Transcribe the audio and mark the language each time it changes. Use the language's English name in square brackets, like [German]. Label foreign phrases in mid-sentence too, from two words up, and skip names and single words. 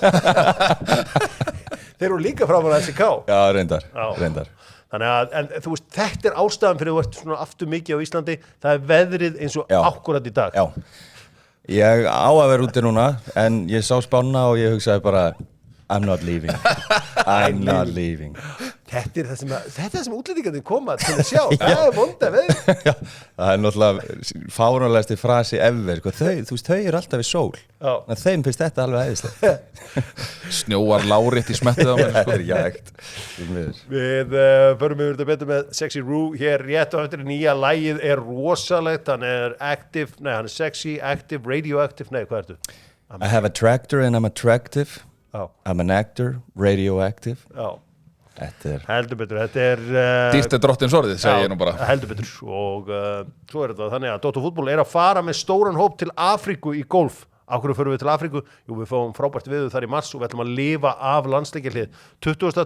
[Icelandic] Þeir eru líka framan á SK. Já, reyndar. Þannig að, en þú veist, þetta ástæðan fyrir að þú ert svona aftur mikið á Íslandi. Það veðrið eins og akkúrat í dag. Já, ég á að vera úti núna, en ég sá spána og ég hugsaði bara, [English] I'm not leaving. I'm not leaving. [Icelandic] Þetta er það sem útlendingarnir koma til að sjá. Það vonda veður. Já, það náttúrulega fáránlegasti frasi ever. Sko. Þú veist, þau eru alltaf í sól. Já. En þeim finnst þetta alveg æðislegt. Snjóar lárétt í smettið á mér. Það er jægt. Við förum yfir þetta betur með Sexy Roo. Hér rétt á eftir nýja lagið rosalegt. Hann er [English] sexy, active, radioactive. [Icelandic] Nei, hvað ertu? [English] I have a tractor and I'm attractive. [Icelandic] Já. [English] I'm an actor, radioactive. [Icelandic] Já. Heldur betur, þetta Dýrt drottins orðið, segi ég nú bara. Heldur betur og svo þetta þannig að Dóttur fútból að fara með stóran hóp til Afríku í golf. Af hverju förum við til Afríku? Jú, við fáum frábært veður þar í mars og við ætlum að lifa af landsleikjahlið 20.